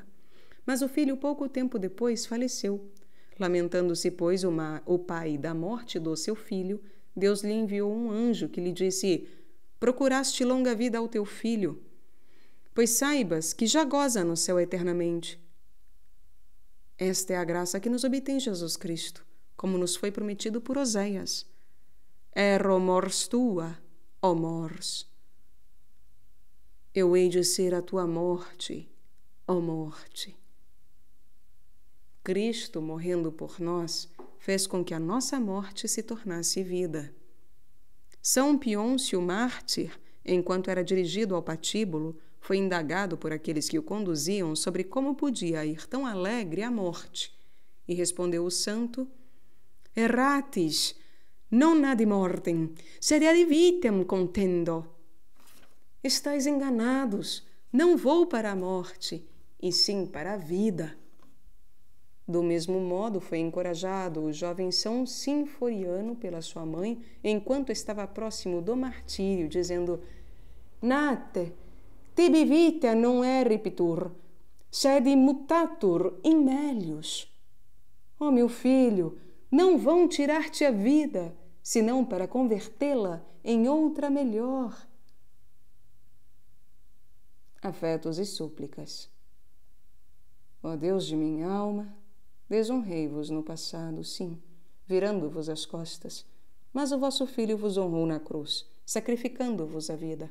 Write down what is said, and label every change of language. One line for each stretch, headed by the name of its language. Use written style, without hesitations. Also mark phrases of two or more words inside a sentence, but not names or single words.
Portuguese: Mas o filho, pouco tempo depois, faleceu. Lamentando-se, pois, o pai da morte do seu filho, Deus lhe enviou um anjo que lhe disse: procuraste longa vida ao teu filho, pois saibas que já goza no céu eternamente. Esta é a graça que nos obtém Jesus Cristo, como nos foi prometido por Oséias.
Latin: Ero mors tua, ó mors.
Portuguese: Eu hei de ser a tua morte, ó morte. Cristo, morrendo por nós, fez com que a nossa morte se tornasse vida. São Pioncio mártir, enquanto era dirigido ao patíbulo, foi indagado por aqueles que o conduziam sobre como podia ir tão alegre à morte. E respondeu o santo:
Latin: Erratis, non ad mortem, sed ad vitam contendo.
Portuguese: Estais enganados, não vou para a morte, e sim para a vida. Do mesmo modo foi encorajado o jovem São Sinforiano pela sua mãe, enquanto estava próximo do martírio, dizendo: Nate,
Latin: tibi vita non eripitur, sed mutatur in melius.
Portuguese: Ó meu filho, não vão tirar-te a vida, senão para convertê-la em outra melhor. Afetos e súplicas. Ó Deus de minha alma, desonrei-vos no passado, sim, virando-vos as costas, mas o vosso Filho vos honrou na cruz, sacrificando-vos a vida.